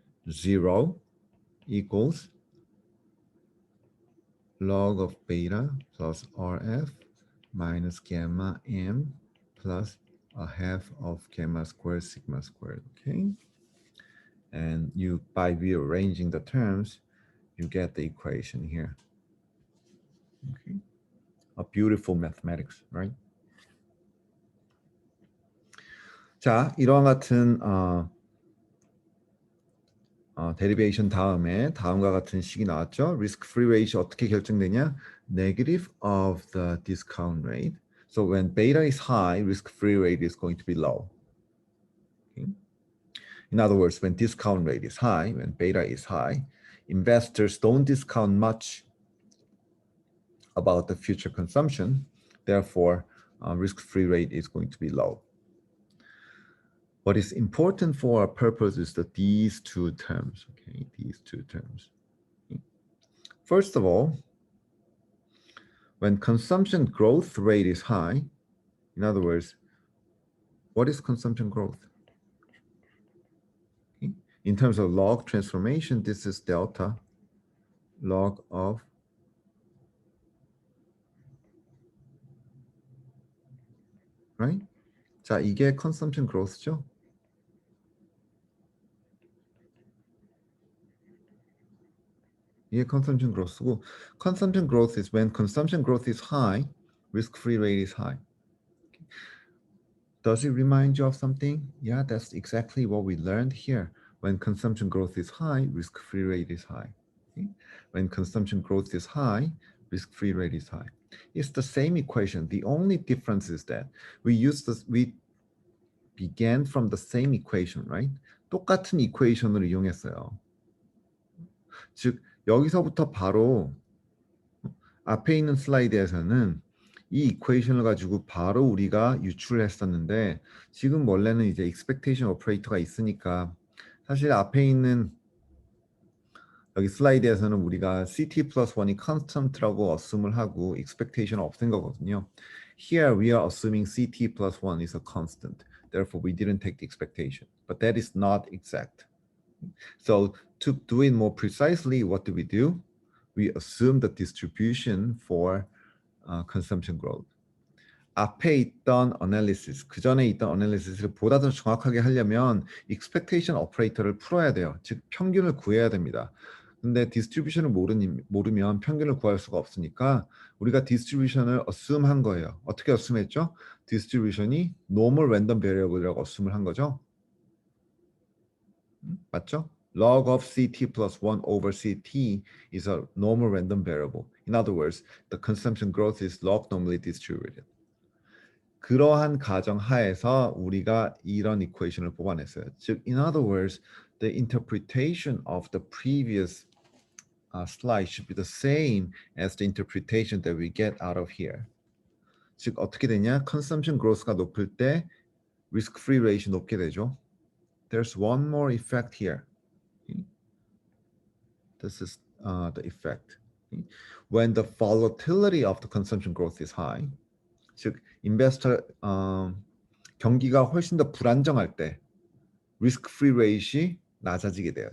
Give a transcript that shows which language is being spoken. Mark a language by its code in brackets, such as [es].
[en] 0 equals log of beta plus RF minus gamma m plus a half of gamma squared sigma squared. Okay, and you, by rearranging the terms, you get the equation here. Okay, a beautiful mathematics, right? [ko] 자, 이런 같은 데리베이션 다음에 다음과 같은 식이 나왔죠. [en] Risk free ratio [ko] 어떻게 결정되냐? [en] Negative of the discount rate. So when beta is high, risk free rate is going to be low. Okay? In other words, when discount rate is high, when beta is high, investors don't discount much about the future consumption. Therefore, risk free rate is going to be low. What is important for our purpose is that these two terms, okay, these two terms. First of all, when consumption growth rate is high, in other words, what is consumption growth? Okay. In terms of log transformation, this is delta log of right? [ko] 자, 이게 consumption growth죠. 이게 consumption growth고, [en] consumption growth is when consumption growth is high, risk-free rate is high. Okay. Does it remind you of something? Yeah, that's exactly what we learned here. When consumption growth is high, risk-free rate is high. Okay. When consumption growth is high, risk-free rate is high. It's the same equation. The only difference is that we began from the same equation, right? [ko] 똑같은 equation을 이용했어요. 즉 여기서부터 바로 앞에 있는 슬라이드에서는 이 이퀘이션을 가지고 바로 우리가 유출을 했었는데 지금 원래는 이제 expectation operator가 있으니까 사실 앞에 있는 여기 슬라이드에서는 우리가 CT plus 1이 constant라고 assume을 하고 expectation 없앤 거거든요. [en] Here we are assuming CT plus 1 is a constant. Therefore, we didn't take the expectation. But that is not exact. So to do it more precisely, what do? We assume the distribution for consumption growth. [ko] 앞에 있던 analysis, 그 전에 있던 analysis를 보다 더 정확하게 하려면 expectation operator를 풀어야 돼요. 즉 평균을 구해야 됩니다. 근데 distribution을 모르면 평균을 구할 수가 없으니까 우리가 distribution을 assume 한 거예요. 어떻게 assume 했죠? distribution이 normal random variable이라고 assume을 한 거죠. 맞죠? [en] Log of CT plus 1 over CT is a normal random variable. In other words, the consumption growth is log normally distributed. [ko] 그러한 가정 하에서 우리가 이런 이퀘이션을 뽑아냈어요. [en] 즉, in other words, the interpretation of the previous slide should be the same as the interpretation that we get out of here. [ko] 즉, 어떻게 되냐? consumption growth가 높을 때 risk-free rate이 높게 되죠. [en] There's one more effect here. This is the effect. When the volatility of the consumption growth is high, [ko] 즉 investor 경기가 훨씬 더 불안정할 때 risk-free rate이 낮아지게 돼요.